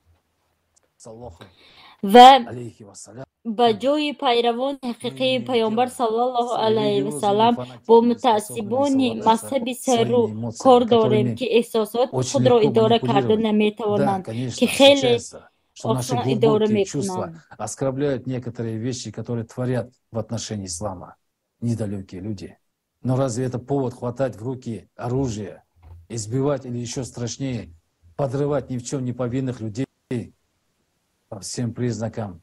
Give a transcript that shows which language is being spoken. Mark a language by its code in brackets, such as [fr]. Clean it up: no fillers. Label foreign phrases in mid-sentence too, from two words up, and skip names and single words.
[tg] و به جای پیروان حقیقی پیامبر [ar] صلی الله علیه و سلم [tg] با متعصبان مذهب سرو کار داریم که احساسات خود را اداره کرده نمیتوانند که خیلی آسان اداره میکنند. [ru] Оскорбляют некоторые вещи, которые творят в отношении ислама недалекие люди. Но разве это повод хватать в руки оружие избивать или еще страшнее, подрывать ни в чем не повинных людей по всем признакам.